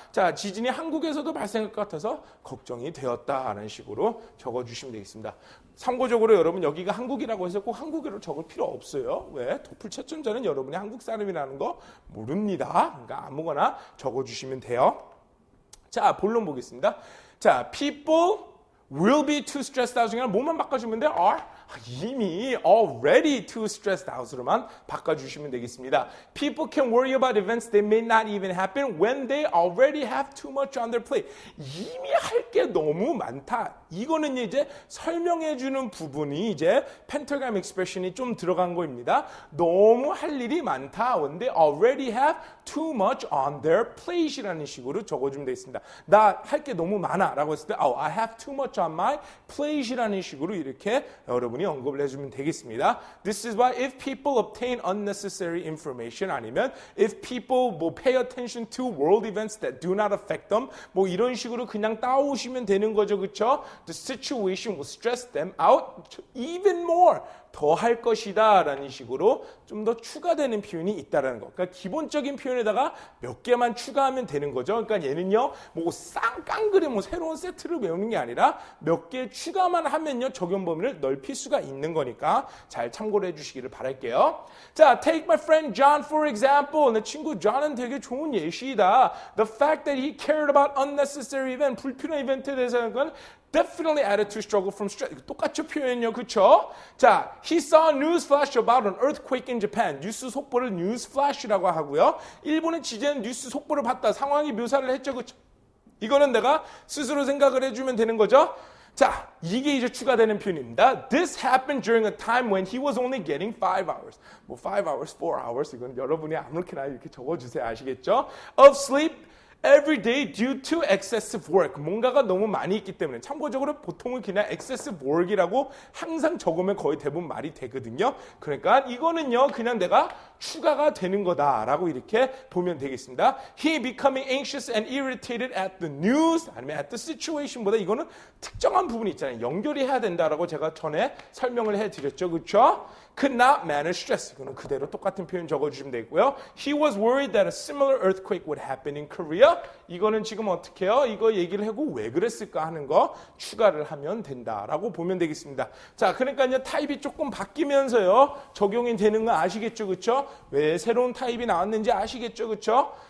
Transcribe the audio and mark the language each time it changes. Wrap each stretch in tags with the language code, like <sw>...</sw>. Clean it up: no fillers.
<ko>자, 지진이 한국에서도 발생할 것 같아서 걱정이 되었다라는 식으로 적어주시면 되겠습니다. 참고적으로 여러분 여기가 한국이라고 해서 꼭 한국어로 적을 필요 없어요. 왜? 도플 채점자는 여러분이 한국 사람이라는 거 모릅니다. 그러니까 아무거나 적어주시면 돼요. 자, 본론 보겠습니다.</ko> <en>자, people will be too stressed out</en> <ko>중에 뭐만 바꿔주면 돼요?</ko> <en>are 이미 already too stressed out으로만</en> <ko>바꿔주시면 되겠습니다.</ko> <en>People can worry about events that may not even happen when they already have too much on their plate.</en> <ko>이미 할 게 너무 많다. 이거는 이제 설명해주는 부분이 이제 펜타그램 익스프레션이 좀 들어간 거입니다. 너무 할 일이 많다.</ko> <en>When they already have too much on their plate이라는</en> <ko>식으로 적어주면 되겠습니다. 나 할 게 너무 많아 라고 했을 때</ko> <en>I have too much on my plate</en> <ko>이라는 식으로 이렇게 여러분이 언급을 해주면 되겠습니다.</ko> <en>This is why if people obtain unnecessary information 아니면 if people 뭐 pay attention to world events that do not affect them</en> <ko>뭐 이런 식으로 그냥 따오시면 되는 거죠. 그렇죠?</ko> <en>The situation will stress them out even more.</en> <ko>더 할 것이다 라는 식으로 좀 더 추가되는 표현이 있다라는 거. 그러니까 기본적인 표현에다가 몇 개만 추가하면 되는 거죠. 그러니까 얘는요, 뭐 쌍깡그리 뭐 새로운 세트를 외우는 게 아니라 몇 개 추가만 하면요, 적용 범위를 넓힐 수가 있는 거니까 잘 참고를 해주시기를 바랄게요.</ko> <en>자, take my friend John for example.</en> <ko>내 친구 John은 되게 좋은 예시이다.</ko> <en>The fact that he cared about unnecessary event,</en> <ko>불필요한 이벤트에 대해서는 건</ko> <en>definitely added to struggle from stress.</en> <ko>똑같죠 표현이요, 그렇죠?</ko> <en>자, he saw a news flash about an earthquake in Japan.</en> <ko>뉴스 속보를 news flash라고 하고요. 일본의 지진 뉴스 속보를 봤다. 상황이 묘사를 했죠, 그렇죠? 이거는 내가 스스로 생각을 해주면 되는 거죠. 자, 이게 이제 추가되는 표현입니다.</ko> <en>This happened during a time when he was only getting 5 hours.</en> <ko>뭐 5 hours, 4 hours 이건 여러분이 아무렇게나 이렇게 적어주세요. 아시겠죠?</ko> <en>Of sleep. Every day due to excessive work.</en> <ko>뭔가가 너무 많이 있기 때문에 참고적으로 보통은 그냥 excessive work이라고 항상 적으면 거의 대부분 말이 되거든요. 그러니까 이거는요 그냥 내가 추가가 되는 거다라고 이렇게 보면 되겠습니다.</ko> <en>He becoming anxious and irritated at the news 아니면 at the situation</en> <ko>보다 이거는 특정한 부분이 있잖아요. 연결이 해야 된다라고 제가 전에 설명을 해드렸죠. 그렇죠?</ko> <en>Could not manage stress.</en> <ko>이거는 그대로 똑같은 표현 적어주시면 되고요.</ko> <en>He was worried that a similar earthquake would happen in Korea.</en> <ko>이거는 지금 어떻게 해요? 이거 얘기를 하고 왜 그랬을까 하는 거 추가를 하면 된다라고 보면 되겠습니다. 자, 그러니까요 타입이 조금 바뀌면서요 적용이 되는 거 아시겠죠, 그렇죠? 왜 새로운 타입이 나왔는지 아시겠죠, 그렇죠?</ko>